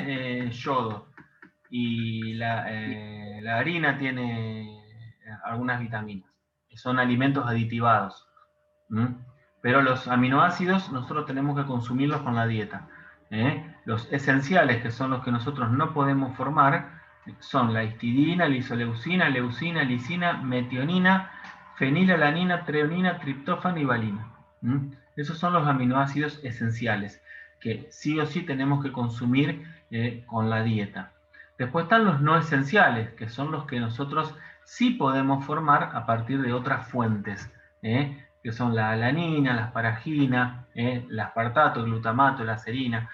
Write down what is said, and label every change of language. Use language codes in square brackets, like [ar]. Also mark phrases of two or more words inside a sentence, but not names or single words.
[es] tiene yodo y la harina tiene algunas vitaminas. Son alimentos aditivados. Pero los aminoácidos nosotros tenemos que consumirlos con la dieta. Los esenciales, que son los que nosotros no podemos formar, son la histidina, la isoleucina, leucina, lisina, metionina, fenilalanina, treonina, triptófano y valina. Esos son los aminoácidos esenciales que sí o sí tenemos que consumir con la dieta. Después están los no esenciales, que son los que nosotros sí podemos formar a partir de otras fuentes, que son la alanina, la asparagina, el aspartato, el glutamato, la serina.